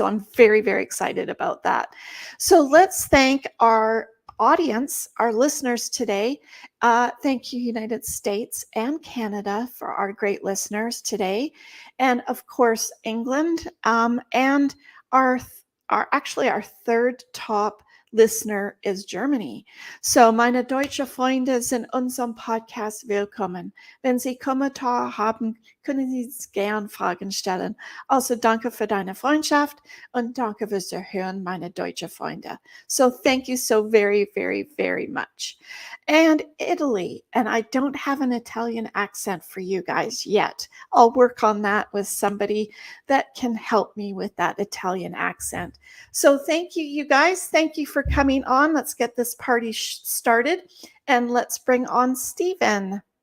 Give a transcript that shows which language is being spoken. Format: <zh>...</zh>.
<en>So I'm very, very excited about that. So let's thank our audience, our listeners today. Thank you, United States and Canada, for our great listeners today. And of course, England, and our third top listener is Germany.</en> <de>So, meine deutsche Freunde sind unserem Podcast willkommen. Wenn Sie Kommentare haben, können Sie gern Fragen stellen. Also, danke für deine Freundschaft und danke fürs Zuhören, meine deutsche Freunde.</de> <en>So, thank you so very, very, very much. And Italy, and I don't have an Italian accent for you guys yet. I'll work on that with somebody that can help me with that Italian accent. So thank you, you guys. Thank you for coming on. Let's get this party started, and let's bring on Steven.</en>